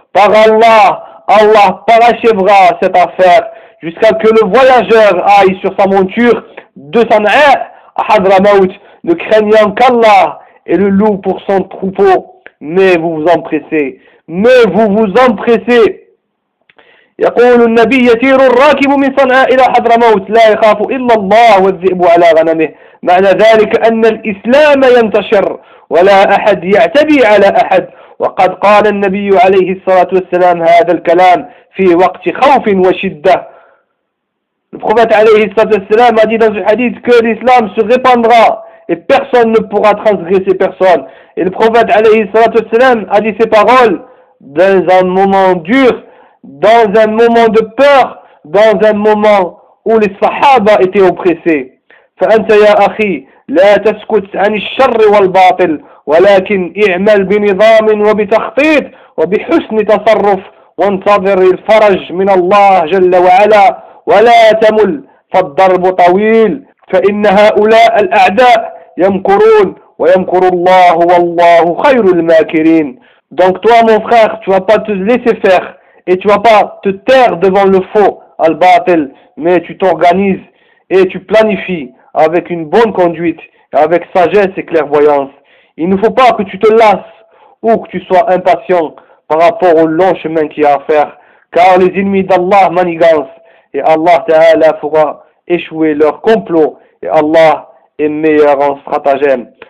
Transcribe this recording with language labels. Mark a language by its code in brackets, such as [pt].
[fr] Par Allah, Allah parachèvera cette affaire jusqu'à que le voyageur aille sur sa monture de Sana'a à Hadramaut, ne craignant qu'Allah et le loup pour son troupeau. Mais vous vous empressez, mais vous vous empressez. [ar] يقول النبي يسير الراكب من صنعاء إلى حضرموت لا يخاف إلا الله والذئب على غنمه. معنى ذلك أن الإسلام ينتشر ولا أحد يعتدي على أحد. وقد قال النبي عليه الصلاة والسلام هذا الكلام في وقت خوف وشدة. [fr] Le prophète alayhi salatu wassalam a dit dans un hadith que l'islam se répandra et personne ne pourra transgresser personne. Et le prophète alayhi salatu wassalam a dit ces paroles dans un moment dur, dans un moment de peur, dans un moment où les sahaba étaient oppressés. [ar] فأنت يا أخي لا تسكت عن الشر والباطل ولكن اعمل بنظام وبتخطيط وبحسن تصرف وانتظر الفرج من الله جل وعلا ولا تمل فالضرب طويل فإن هؤلاء الأعداء يمكرون ويمكر الله والله خير الماكرين. [fr] Donc toi mon frère, tu vas pas te laisser faire et tu vas pas te taire devant le faux al-batil, mais tu t'organises et tu planifies avec une bonne conduite, avec sagesse et clairvoyance. Il ne faut pas que tu te lasses ou que tu sois impatient par rapport au long chemin qu'il y a à faire, car les ennemis d'Allah manigancent et Allah Ta'ala fera échouer leur complot et Allah est meilleur en stratagème.